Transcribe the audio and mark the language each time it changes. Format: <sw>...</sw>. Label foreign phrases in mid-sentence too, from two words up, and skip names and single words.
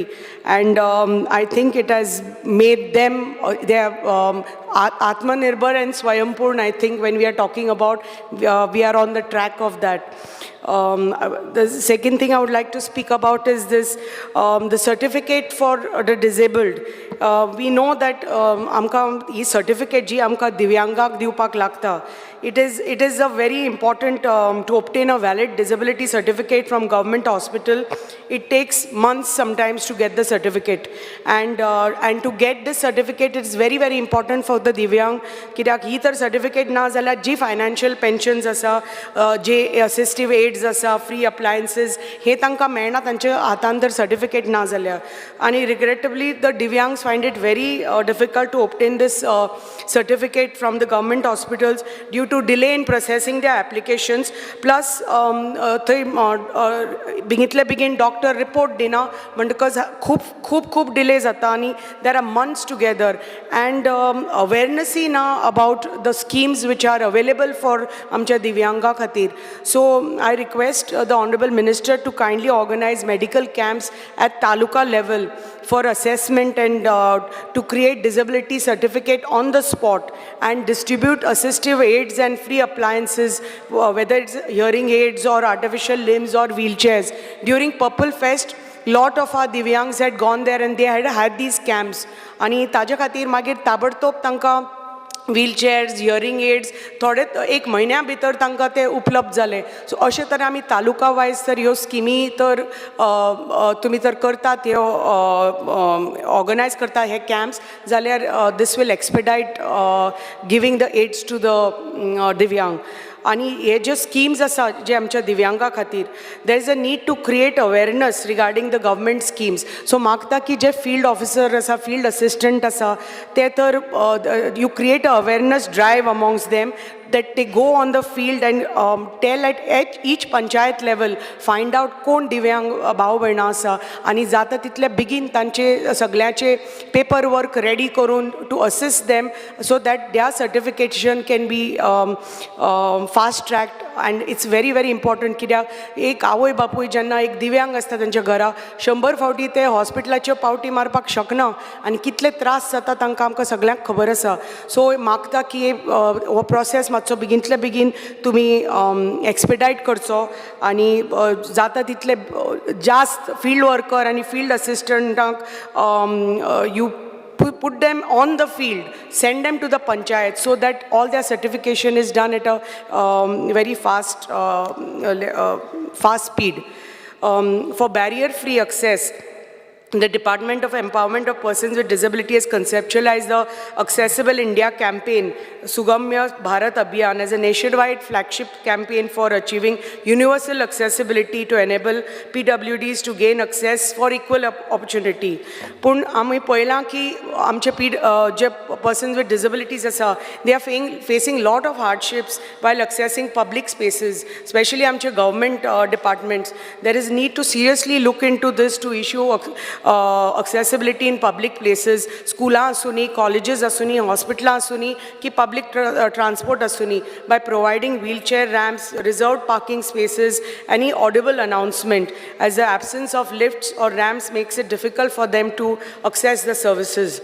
<en>And I think it has made them, Atmanirbhar and Swayambhur. I think when we are talking about, we are on the track of that. The second thing I would like to speak about is this, the certificate for the disabled. We know that</en> <kok>amka</kok> <en>this certificate</en> <kok>ji amka Divyangak diupak lagta.</kok> <en>It is a very important to obtain a valid disability certificate from government hospital. It takes months sometimes to get the certificate, and to get this certificate, it is very, very important for the Divyang.</en> <kok>Kidak hi tar certificate na zala ji</kok> <en>financial pensions</en> <kok>asa, je</kok> <en>assistive aids</en> <kok>asa,</kok> <en>free appliances,</en> <kok>he tanka meena tanche hatantar certificate na zalya.</kok> <en>And regrettably, the Divyangs find it very difficult to obtain this certificate from the government hospitals due to delay in processing their applications. Plus,</en> <kok>बेगिंतले बेगीन</kok> <en>doctor report</en> <kok>दिना म्हणटकच खूप डिले जाता आनी</kok> <en>there are months together, and awareness na about the schemes which are available for</en> <kok>amcha divyanga khatir.</kok> <en>So I request the Honorable Minister to kindly organize medical camps at taluka level for assessment and to create disability certificate on the spot and distribute assistive aids and free appliances, whether it's hearing aids or artificial limbs or wheelchairs. During Purple Fest, lot of our divyangs had gone there and they had these camps.</en> <kok>आणि ताजे खातीर मागीर ताबडतोब तांकां</kok> <en>wheelchairs, hearing aids</en> <kok>थोडे एक म्हयन्या भितर तांकां ते उपलब्ध जाले. सो अशे तरेन आमी तालुका वायज तर ह्यो स्किमी तर तुमी तर करतात, ह्यो ऑर्गनायज करता हे कॅम्प्स, जाल्यार</kok> <en>this will expedite giving the aids to the Divyang.</en> <kok>आणि हे जे स्किम्स आसा जे आमच्या दिव्यांगा खातीर,</kok> <en>there is a need to create awareness regarding the government schemes.</en> <kok>सो मागता की जे</kok> <en>field officer आसा, field assistant</en> <kok>आसा, ते तर</kok> <en>you create a awareness drive amongst them, that they go on the field and tell at each panchayat level, find out</en> <kok>कोण दिव्यांग भाव भयणां आसा आनी जाता तितले बेगीन तांचे सगळ्याचे</kok> <en>paper work ready करून to assist them so that their certification can be fast tracked. and it's very very important</en> <kok>कित्याक एक आवय बापूय जेन्ना एक दिव्यांग आसता तांच्या घरा 100 फावटी ते हॉस्पिटलाच्यो पावटी मारपाक शकना आनी कितले त्रास जाता तांकां आमकां सगळ्यांक खबर आसा. सो मागता की हो प्रोसेस मातसो बेगिनतले बेगीन तुमी एक्सपेडायट करचो आनी जाता तितले जास्त फील्ड वर्कर आनी फील्ड असिस्टंटांक</kok> <en>यू put them on the field, send them to the panchayat so that all their certification is done at a very fast speed. For barrier-free access, the Department of Empowerment of Persons with Disability has conceptualized the Accessible India campaign, Sugamya Bharat Abhiyan, as a nationwide flagship campaign for achieving universal accessibility to enable PWDs to gain access for equal opportunity.</en> <kok>Pun आमी पळयलां की आमचे जे</kok> <en>persons with disabilities आसा, they are facing lot of hardships while accessing public spaces, especially आमचे government departments. There is need to seriously look into this to issue accessibility in public places, schools asuni, colleges asuni, hospitals asuni, ki public transport asuni, by providing wheelchair ramps, reserved parking spaces, any audible announcement, as the absence of lifts or ramps makes it difficult for them to access the services.</en>